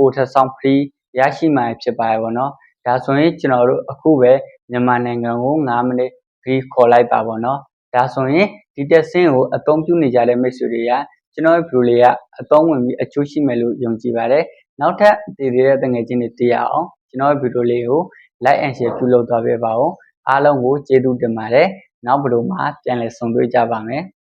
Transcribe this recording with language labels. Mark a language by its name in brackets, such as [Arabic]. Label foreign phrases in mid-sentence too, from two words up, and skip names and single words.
[Burmese] ထပ်ဆောင် free ရရှိမှာဖြစ်ပါတယ်ပေါ့နော်ဒါဆိုရင်ကျွန်တော်တို့အခုပဲမြန်မာနိုင်ငံကို5မိနစ် free ခေါ်လိုက်ပါပေါ့နော်ဒါဆိုရင်ဒီတက်ဆင်းကိုအသုံးပြုနေကြတဲ့မိတ်ဆွေတွေကကျွန်တော်ရဲ့ video လေးကအသုံးဝင်ပြီးအကျိုးရှိမယ်လို့ယုံကြည်ပါတယ်နောက်ထပ်တည်သေးတဲ့တငယ်ချင်းတွေသိရအောင်ကျွန်တော်ရဲ့ video လေးကို [English] like and share [Burmese] ပြုလုပ်သွားပေးပါဦးအားလုံးကိုကျေးဇူးတင်ပါတယ်နောက်ဗီဒီယိုမှာပြန်လည်ဆုံတွေ့ကြပါမယ်